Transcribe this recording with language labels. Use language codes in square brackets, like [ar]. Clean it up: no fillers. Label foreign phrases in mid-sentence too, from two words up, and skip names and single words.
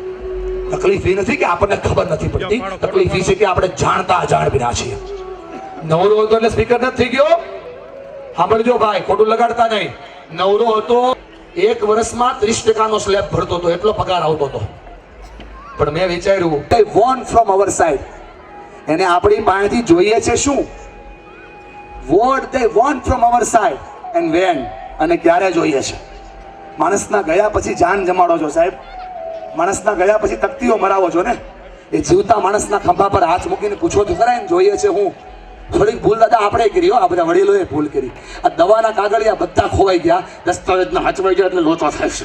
[gu] તકલીફ એ નથી કે આપણને ખબર નથી પડતી, તકલીફ એ છે કે આપણે જાણતા અજાણ બિના છીએ. નવરો હતો એટલે સ્પીકર નથી થઈ ગયો. સાંભળજો ભાઈ, ખોટું લગાડતા નહીં. નવરો હતો, 1 વર્ષમાં 30% સ્લેબ ભરતો હતો, એટલો પગાર આવતો હતો. પણ મેં વિચાર્યું [en] they want from our side, [gu] એને આપણી પાસેથી જોઈએ છે શું? [en] what they want from our side and when, [gu] અને ક્યારે જોઈએ છે? માણસના ગયા પછી જાન જમાડો છો સાહેબ, માણસના ગયા પછી તકતીઓ મરાવો છો ને. એ જીવતા માણસના ખંભા પર હાથ મૂકીને પૂછો તો ખરા એને જોઈએ છે હું? થોડીક ભૂલ દાદા આપણે કરી, આ બધા વડીલોએ ભૂલ કરી. આ દવાના કાગળિયા બધા ખોવાઈ ગયા, દસ્તાવેજના હચવાઈ ગયા એટલે લોચો થાય છે.